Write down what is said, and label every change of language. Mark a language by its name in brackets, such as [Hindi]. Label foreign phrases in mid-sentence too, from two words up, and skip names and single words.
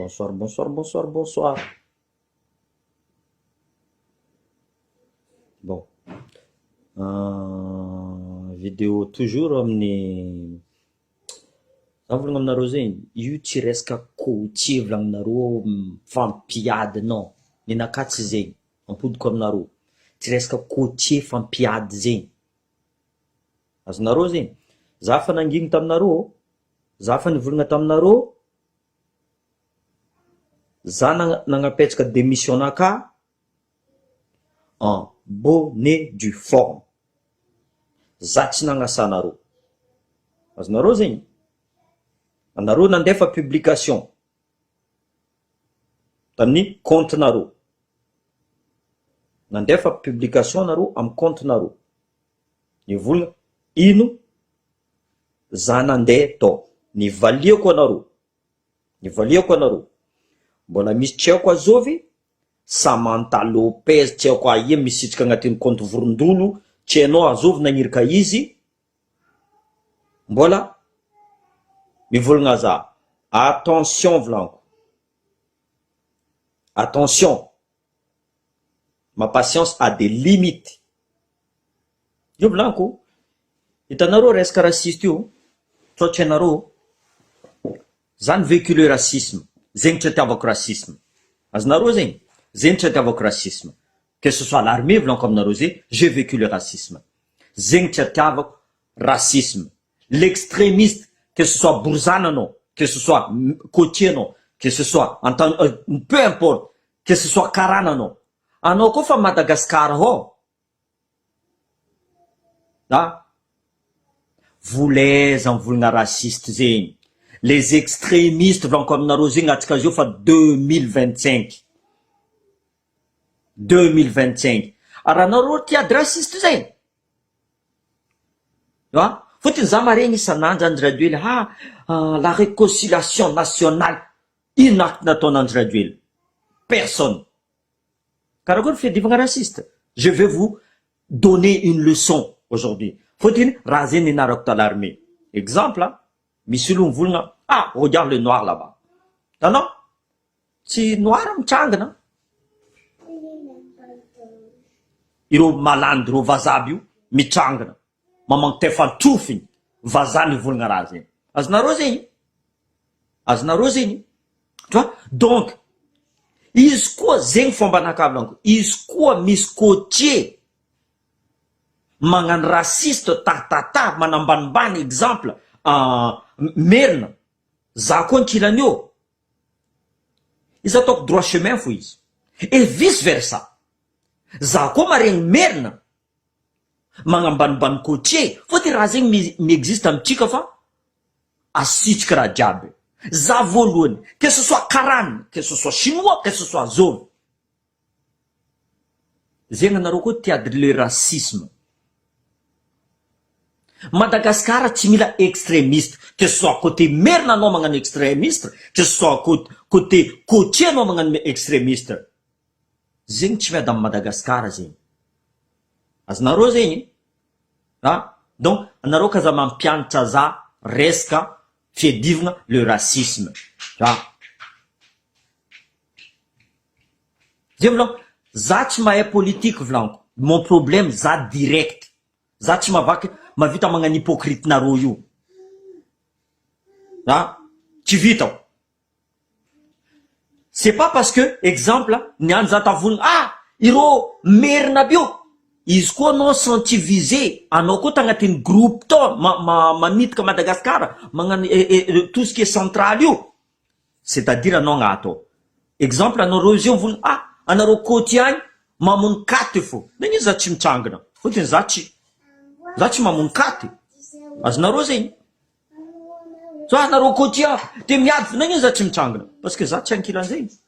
[French] Bonsoir, bonsoir, bonsoir, bonsoir. Bon, vidéo toujours [Malagasy] amin'ny za volagna aminareo zegny, io tsy resaka coach volagninareo fampiadinao, ninaka tsy zegny, ampodiko aminareo, tsy resaka coach fampiady zegny. Azonareo zegny, za fa nangigny taminareo, za fa nivolagna taminareo, za nagnapetraka démission naka [French] en bonne et due forme. [Malagasy] Za tsy nagnasanareo. Azonareo zegny, anareo nandefa publication tamin'ny compte nareo, nandefa publication nareo amin'ny compte nareo, nivolagna ino za nandeha tao, nivaliako anareo, mbola misy tsy haiko azovy Samantha Lopez, tsy haiko aia misitrika agnatin'ny compte vorondolo, tsy hainao azovy nagnirika izy, mbola mivolagna za. Attention volaniko, [French] attention, ma patience a des limites. [Malagasy] Io volaniko, hitanareo resaka raciste io, tsotra anareo, za nivéhicule racisme, zegny tsy atiavako racisme. Azonareo zegny, zegny tsy atiavako racisme. [French] Que ce soit l'armée [Malagasy] volaniko aminareo zegny, [French] j'ai vécu le racisme. [Malagasy] Zegny tsy atiavako racisme. [French] L'extrémiste, que ce soit Bourzananao, que ce soit Kotienao, que ce soit peu importe, que ce soit Karananao, [Malagasy] anao koa fa Madagascar ho. Voleza mivolagna raciste zegny. [French] Les extrémistes [Malagasy] volaniko aminareo zegny atsika zio fa 2025. Ara anareo tiady raciste zegny. Fotony za maregny isan'andro Andry Rajoelina, [French] la réconciliation nationale. [Malagasy] Ino acte nataony Andry Rajoelina? Personne. Karakory fiadivagna raciste? [French] Je vais vous donner une leçon aujourd'hui. [Malagasy] Fotony raha zegny ninarako ta l'armée. Exemple, misy olo mivolagna, [French] regarde le noir là-bas. Non, [Malagasy] tsy noir mitrangana. Ireo malandy, ireo vazaby io mitrangana, mamagny tefantrofiny, vazaha nivolagna raha zegny. Azonareo zegny. [French] Tu vois? Donc, [Malagasy] izy koa zegny fomba anakavilanako, izy koa misy coaché magnano raciste tatata, manambanimbany exemple Merina, za koa ankilan'io, izy ataoko [French] droit chemin [Malagasy] fo izy. [French] Et vice versa. [Malagasy] Za koa maregny Merina magnambanimbany coaché, fotony raha zegny miexiste amitsika fa asitrika raha jiaby. Za voalohany, [French] que ce soit Karana, que ce soit chinois, que ce soit zovy, [Malagasy] zegny anareo koa tiady [French] le racisme. Madagascar [Malagasy] tsy mila [French] extrémiste, que ce soit côté Merina [Malagasy] anao magnano [French] extrémiste, que ce soit côté coaché [Malagasy] anao magnano [French] extrémiste. [Malagasy] Zegny tsy miady amin'ny Madagascar zegny. Azonareo zegny, donc anareo kaza mampianatra za resaka fiadivagna le racisme. Zegny volaniko, za tsy mahay politique volaniko. [French] Mon problème za direct. [Malagasy] Za tsy mavita magnano hypocrite nareo io. Tsy vitako. [French] C'est pas parce que, exemple, [Malagasy] niany za tavolagna, ireo Merina bio, izy koa anao [French] senti visé, [Malagasy] anao koa tagnatin'ny groupe to, mamitaka Madagascar, magnano [French] tout ce qui est central [Malagasy] io. [French] C'est-à-dire [Malagasy] anao agnato. Exemple, anareo zio mivolagna, anareo côté agny, mamono katy fo. Nagny za tsy mitrangana. Fotony za tsy mamono katy. Azonareo zegny. So anareo côté te miady fo, nagny za tsy mitrangana. [French] Parce que [Malagasy] za tsy ankilan'zegny.